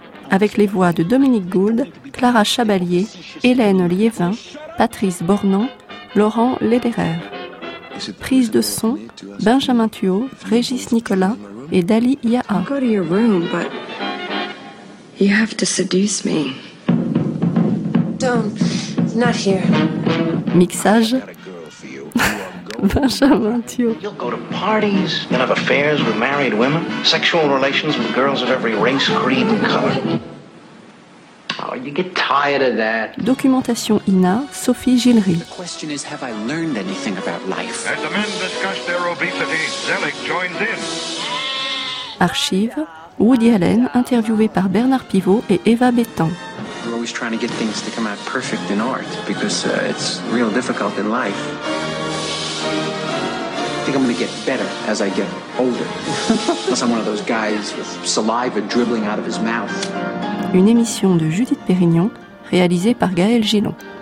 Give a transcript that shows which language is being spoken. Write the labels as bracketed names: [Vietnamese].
[French] Avec les voix de Dominique Gould, Clara Chabalier, Hélène Liévin, Patrice Bornan, Laurent Lederer. Prise de son, Benjamin Thuot, Régis Nicolas et Dali Yaha. [English] I'll go to your room, but you have to seduce me. Don't. Not here. [French] Mixage. Benjamin Thuot. [English] You'll go to parties, you'll have affairs with married women, sexual relations with girls of every race, creed and color. Oh, you get tired of that. [French] Documentation INA, Sophie Gilry. [English] The question is, have I learned anything about life? As the men discuss their obesity, Zelig joins in. [French] Archive, Woody Allen, interviewé par Bernard Pivot et Eva Bettan. [English] We're always trying to get things to come out perfect in art, because it's real difficult in life. I think I'm going to get better as I get older. Plus, I'm one of those guys with saliva dribbling out of his mouth. [French] Une émission de Judith Pérignon, réalisée par Gaël Gillon.